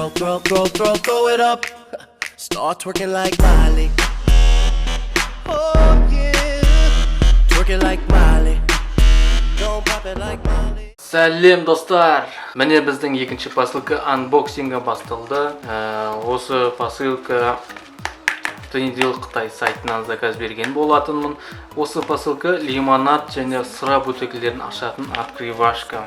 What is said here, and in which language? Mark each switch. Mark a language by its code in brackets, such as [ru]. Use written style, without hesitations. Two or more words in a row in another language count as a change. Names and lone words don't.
[en] throw it up. Start twerking like Miley. Oh yeah, twerking like Miley. Don't pop it like Miley. [kk] Сәлем достар! Міне біздің екінші посылка анбоксингі басталды. Осы посылка Төнедел Қытай сайтынан заказ берген болатынмын. Осы посылка лимонад және сыра бөтекелерін ашатын открывашка.